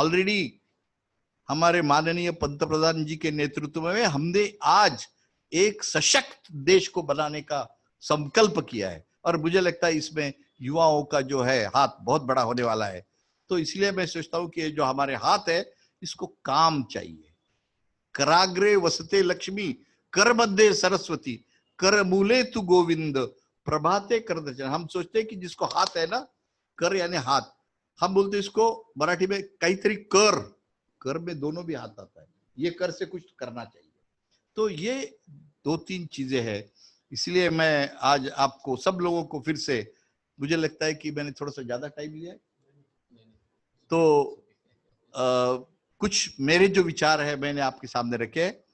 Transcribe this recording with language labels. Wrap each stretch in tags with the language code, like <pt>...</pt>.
<hi>Already हमारे माननीय पंतप्रधान जी के नेतृत्व में हमने आज एक सशक्त देश को बनाने का संकल्प किया है, और मुझे लगता है इसमें युवाओं का जो है हाथ बहुत बड़ा होने वाला है। तो इसलिए मैं सोचता हूं कि जो हमारे हाथ है, इसको काम चाहिए।</hi> <sa>कराग्रे वसते लक्ष्मी, कर मध्य सरस्वती, कर मूले तू गोविंद, प्रभाते कर दर्शन।</sa> <hi>हम सोचते हैं कि जिसको हाथ है ना, कर यानी हाथ, हम बोलते इसको मराठी में</hi> <mr>काहीतरी कर,</mr> <hi>कर में दोनों भी हाथ आता है, ये कर से कुछ करना चाहिए। तो ये 2-3 चीजें हैं। इसलिए मैं आज आपको सब लोगों को फिर से, मुझे लगता है कि मैंने थोड़ा सा ज्यादा टाइम लिया है, तो कुछ मेरे जो विचार है मैंने आपके सामने रखे।</hi>